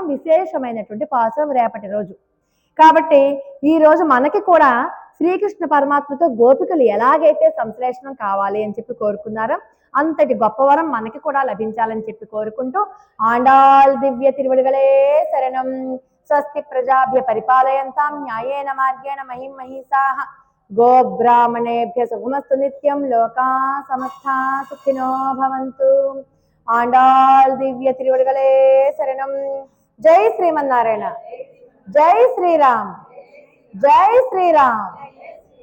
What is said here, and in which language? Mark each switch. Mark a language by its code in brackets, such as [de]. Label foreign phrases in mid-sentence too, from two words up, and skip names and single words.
[te] విశేషమైనటువంటి పాసురం రేపటి రోజు. కాబట్టి ఈ రోజు మనకి కూడా శ్రీకృష్ణ పరమాత్మతో గోపికలు ఎలాగైతే సంశ్లేషణం కావాలి అని చెప్పి కోరుకున్నారో, అంతటి గొప్పవరం మనకి కూడా లభించాలని చెప్పి కోరుకుంటూ, [ta] ஆண்டாள் திவ்ய திருவடிகளே சரணம். [sa] స్వస్తి ప్రజాభ్య పరిపాలయంతాం న్యాయేన మార్గేణ మహిం మహిషాః. గోబ్రాహ్మణేభ్య శుభమస్తు నిత్యం. లోకా సమస్తా సుఖినో భవంతు. [ta] ஆண்டாள் திவ்ய திருவடிகளே சரணம். [te] జై శ్రీమన్నారాయణ. జై శ్రీరామ్. జై శ్రీరామ్.